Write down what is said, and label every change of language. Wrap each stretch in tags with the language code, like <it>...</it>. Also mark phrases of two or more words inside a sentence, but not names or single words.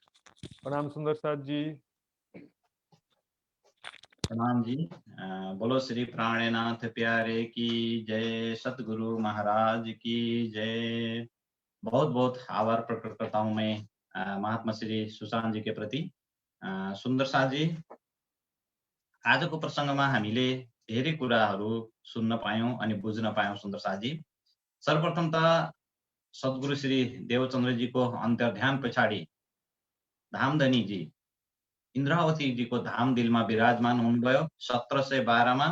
<hi>प्रणाम सुंदर साथ जी। प्रणाम जी। बोलो श्री प्राणनाथ प्यारे की जय, सतगुरु महाराज की जय। बहुत बहुत आभार प्रकट करता हूँ मैं महात्मा श्री सुशान्त जी के प्रति।</hi> <ne>सुन्दर साथ जी, आजको प्रसङ्गमा हामीले धेरै कुराहरू सुन्न पायौं अनि बुझ्न पायौं सुन्दर साथ जी। सर्वप्रथम त सद्गुरु श्री देवचन्द्रजीको अन्तर्ध्यान पछाडि धामधनी जी इन्द्रावती जीको धाम दिलमा विराजमान हुनुभयो 1712 मा।</ne>